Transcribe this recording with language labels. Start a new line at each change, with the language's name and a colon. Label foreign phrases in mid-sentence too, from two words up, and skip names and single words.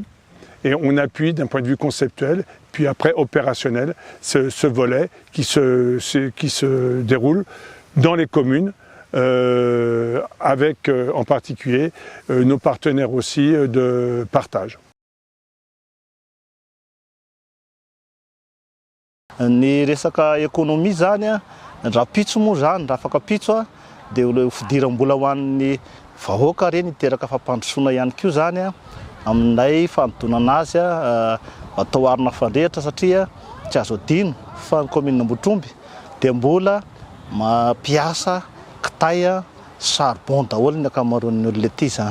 French: Et on appuie d'un point de vue conceptuel, puis après opérationnel, ce volet qui se déroule dans les communes, avec en particulier nos partenaires aussi de partage.
Malagasy: Ny resaka économie zany a, raha pitso moa zany, raha afaka pitso a, dia fidiram-bola ho an'ny vahoaka reny hiteraka fampandrosoana ihany koa zany a, aminay fanodonana azy a, atao arina fandrehitra satria tsy azo adino fa ny commune Ambohitromby dia mbola mampiasa kitay a, charbon daholo ny ankamaroan'ny olona ety zany.